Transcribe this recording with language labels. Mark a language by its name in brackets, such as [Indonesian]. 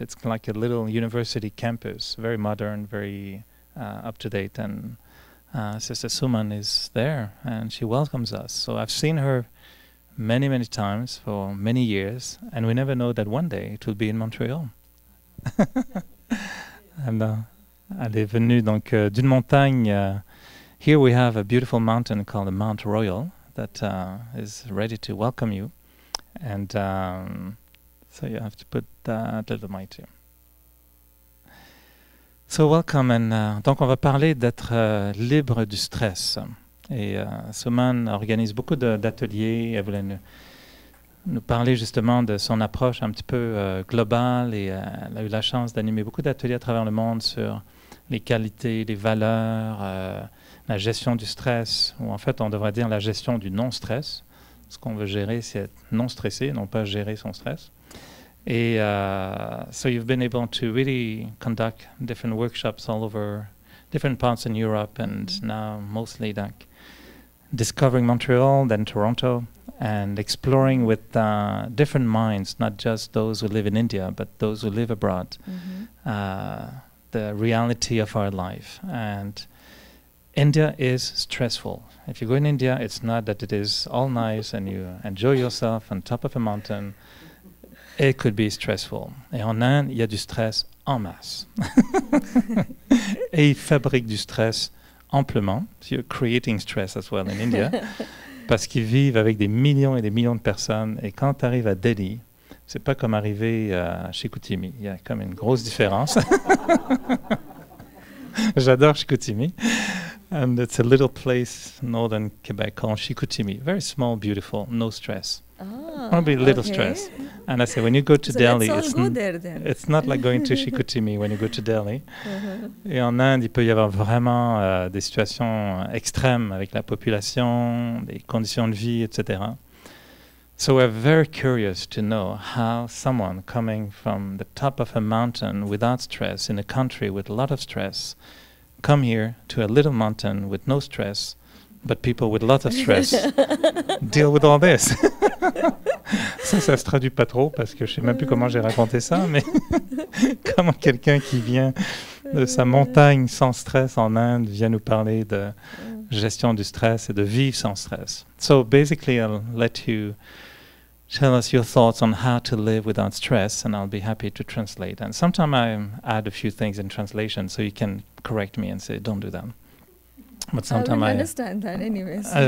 [English] It's like a little university campus, very modern, very up-to-date. And Sister Suman is there, and she welcomes us. So I've seen her many, many times for many years, and we never know that one day it will be in Montreal. [French] And elle est venue donc d'une montagne. [English] Here we have a beautiful mountain called the Mount Royal that is ready to welcome you. And so you have to put that little mic too. So welcome, and [French] donc on va parler d'être libre du stress. Et Suman organise beaucoup d'ateliers. Elle voulait nous parler justement de son approche un petit peu globale, et elle a eu la chance d'animer beaucoup d'ateliers à travers le monde sur les qualités, les valeurs, la gestion du stress, ou en fait on devrait dire la gestion du non-stress. Ce qu'on veut gérer, c'est être non stressé, non pas gérer son stress. [English] Et so you've been able to really conduct different workshops all over different parts in Europe, and now mostly like discovering Montreal, then Toronto, and exploring with different minds, not just those who live in India, but those who live abroad, the reality of our life. And India is stressful. If you go in India, it's not that it is all nice and you enjoy yourself on top of a mountain. It could be stressful. [French] Et en Inde, il y a du stress en masse. Et ils fabriquent du stress amplement. [English] So you're creating stress as well in India. [French] Parce qu'ils vivent avec des millions et des millions de personnes. Et quand tu arrives à Delhi, c'est pas comme arriver à Chicoutimi. Il y a comme une grosse différence. J'adore Chicoutimi. [English] And it's a little place in northern Quebec called Chicoutimi. Very small, beautiful, no stress. Only a little stress. And I say, when you go to Delhi, it's not like going to Chicoutimi when you go to Delhi. [French] Et en Inde, il peut y avoir vraiment des situations extrêmes avec la population, des conditions de vie, etc. [English] So we're very curious to know how someone coming from the top of a mountain without stress in a country with a lot of stress come here to a little mountain with no stress, but people with a lot of stress deal with all this. [French] Ça se traduit pas trop parce que je sais même plus comment j'ai raconté ça, mais comment quelqu'un qui vient de sa montagne sans stress en Inde vient nous parler de gestion du stress et de vivre sans stress. [English] So basically, I'll let you tell us your thoughts on how to live without stress, and I'll be happy to translate. And sometimes I add a few things in translation, so you can correct me and say, don't do that. But sometimes I understand that anyways.